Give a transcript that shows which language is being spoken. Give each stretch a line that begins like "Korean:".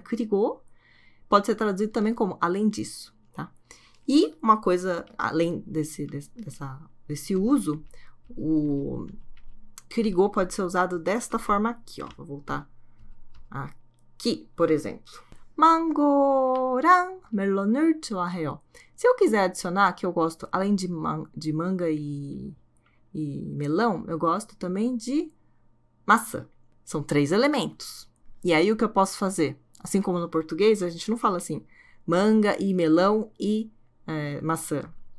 Portuguese: 그리고 pode ser traduzido também como além disso, tá? E uma coisa, além desse uso, o 그리고 pode ser usado desta forma aqui, ó. Vou voltar aqui, por exemplo.
Korean: 망고랑 멜론을 좋아해요.
Portuguese: Se eu quiser adicionar que eu gosto, além de manga e melão, eu gosto também de maçã. São 3 elementos. E aí o que eu posso fazer? Assim como no português, a gente não fala assim, manga e melão e maçã.